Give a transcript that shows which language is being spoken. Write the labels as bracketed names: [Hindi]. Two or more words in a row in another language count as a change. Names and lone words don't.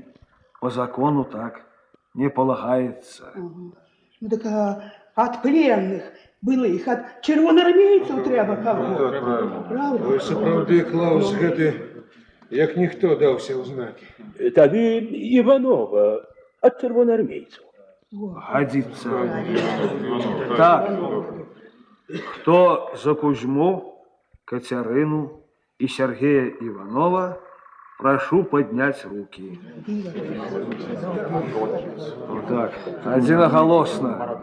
[Russian] По закону так не полагаецца. [Belarusian] Ну так ад пленных былых, ад чырвонаармейцаў трэба каго. [Russian] Правда? [Belarusian] Ой, сапраўды, Клаус гэты, як ніхто даўся ў знакі. Тады Іванова ад чырвонаармейцаў. [Russian] Годится. Так, кто за Кузьму, Катерину и Сергея Иванова, прошу поднять руки. Вот так, единоголосно.